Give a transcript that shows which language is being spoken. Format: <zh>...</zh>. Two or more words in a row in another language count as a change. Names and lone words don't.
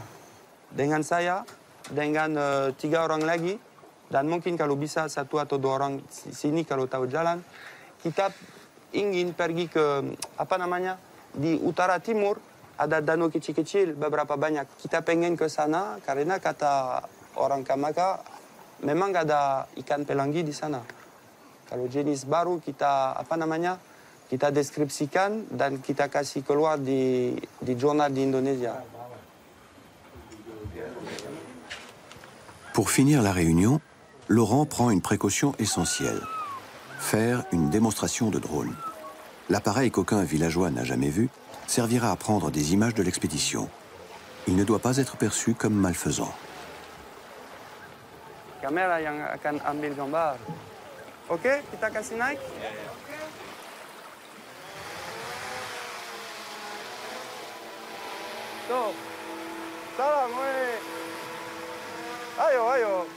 <id>Dengan saya, dengan 3 orang lagi, dan mungkin kalau bisa 1 atau 2 orang sini kalau tahu jalan, kita ingin pergi ke, apa namanya, di utara timur, ada danau kecil-kecil, beberapa banyak. Kita pengen ke sana karena kata orang Kamaka, memang ada ikan pelangi di sana. Kalau jenis baru kita kita deskripsikan dan kita kasih keluar di jurnal di Indonesia.</id> <fr>Pour finir la réunion, Laurent prend une précaution essentielle. Faire une démonstration de drone. L'appareil qu'aucun villageois n'a jamais vu servira à prendre des images de l'expédition. Il ne doit pas être perçu comme malfaisant.</fr> <id>Kamera yang akan ambil gambar. Oke, kita kasih naik. Tuh. Salam, weh. Ayo, ayo.</id>